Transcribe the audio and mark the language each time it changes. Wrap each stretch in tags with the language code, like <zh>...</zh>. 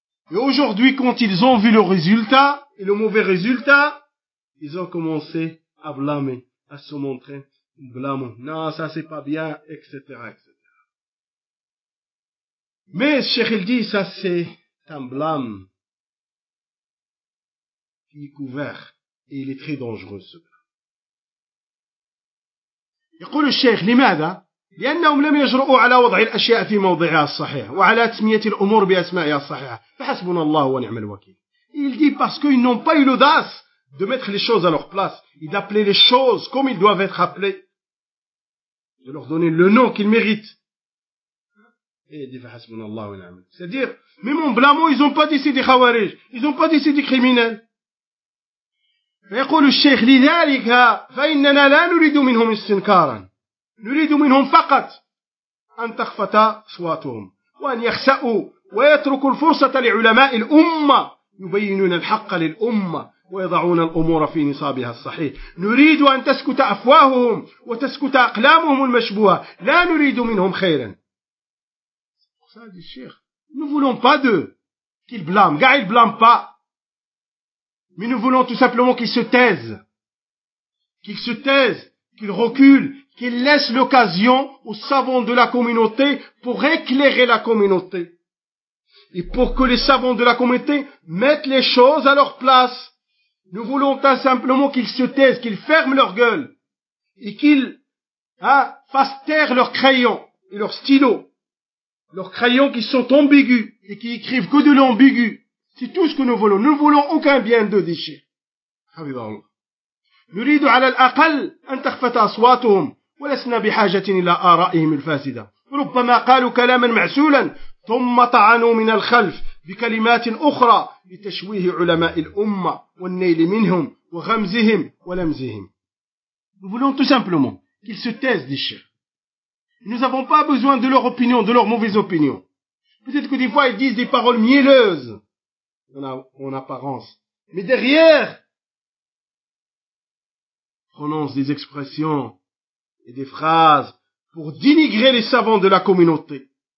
<fr>Et aujourd'hui, quand ils ont vu le résultat et le mauvais résultat, ils ont commencé à blâmer, à se montrer blâmant. Non, ça c'est pas bien, etc., etc. Mais Cheikh il dit, ça c'est un blâme qui est couvert et il est très dangereux.</fr> <ar>يقول الشيخ لماذا؟ لأنهم لم يجرؤوا على وضع الأشياء في موضعها الصحيح وعلى تسمية الأمور بأسمائها الصحيحة فحسبنا الله ونعم الوكيل.</ar> <fr>Il dit parce qu'ils n'ont pas eu l'audace de mettre les choses à leur place et d'appeler les choses comme ils doivent être appelées, de leur donner le nom qu'ils méritent. Et il dit</fr> <ar>فحسبنا الله ونعم الوكيل.</ar> <fr>C'est-à-dire, même en blâmant, ils n'ont pas dit c'est des khawarij, ils n'ont pas dit c'est des criminels.</fr> <ar>فيقول الشيخ لذلك فإننا لا نريد منهم استنكارا نريد منهم فقط أن تخفت أصواتهم وأن يخسأوا ويتركوا الفرصة لعلماء الأمة يبينون الحق للأمة ويضعون الأمور في نصابها الصحيح نريد أن تسكت أفواههم وتسكت أقلامهم المشبوهة لا نريد منهم خيرا سيد الشيخ نفولون بادو كيل بلام قاعد بلام با</ar> <fr>Mais nous voulons tout simplement qu'ils se taisent. Qu'ils se taisent, qu'ils reculent, qu'ils laissent l'occasion aux savants de la communauté pour éclairer la communauté. Et pour que les savants de la communauté mettent les choses à leur place. Nous voulons tout simplement qu'ils se taisent, qu'ils ferment leur gueule. Et qu'ils fassent taire leurs crayons et leurs stylos. Leurs crayons qui sont ambigus et qui écrivent que de l'ambigu. C'est tout ce que nous voulons. Nous ne voulons aucun bien de déchir. Habibullah.</fr> <ar>نريد على الأقل أن تخفت أصواتهم ولسنا بحاجة إلى آرائهم الفاسدة. ربما قالوا كلاما معسولا ثم طعنوا من الخلف بكلمات أخرى لتشويه علماء الأمة والنيل منهم وغمزهم ولمزهم.</ar> <fr>Nous voulons tout simplement qu'ils se taisent, dit Cheikh. Nous n'avons pas besoin de leur opinion, de leur mauvaise opinion. Peut-être que des fois ils disent des paroles mielleuses. En apparence. Mais derrière, prononce des expressions et des phrases pour dénigrer les savants de la communauté.</fr>